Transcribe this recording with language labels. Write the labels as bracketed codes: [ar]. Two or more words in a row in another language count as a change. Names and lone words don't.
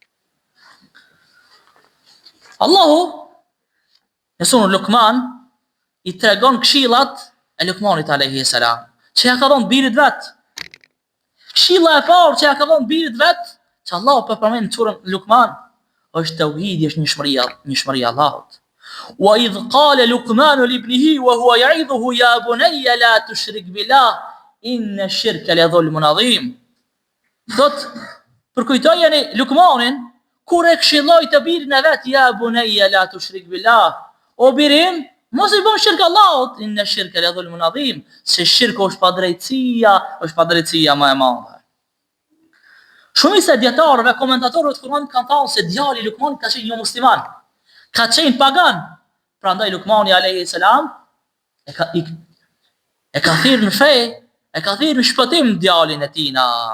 [sq] Allahu në surën Luqman i tregon këshillat e Luqmanit [ar] عليه السلام, [sq] që ja ka dhënë birit vet. Këshilla e parë që ja ka dhënë birit vet, që Allahu po përmend në surën Luqman, është tauhidi, është njëshmëria Allahut. [ar] وإذ قال لقمان لابنه وهو يعظه يا بني لا تشرك بالله إن الشرك لظلم عظيم. [sq] Thot, përkujtojeni Luqmanin kur e këshilloi të birin e vet, [ar] يا بني لا تشرك بالله. [sq] O birim, mos i bën shirk Allahut, [ar] إن الشرك لظلم عظيم. [sq] Se shirku është padrejtësia më e madhe. Shumica e dietarëve, komentatorëve të Kuranit kanë thënë se djali i Luqmanit ka qenë jo musliman, ka qenë pagan. Prandaj Luqmani [ar] عليه السلام [sq] e ka thirrë në fe, e ka thirrë në shpëtim djalin e tina.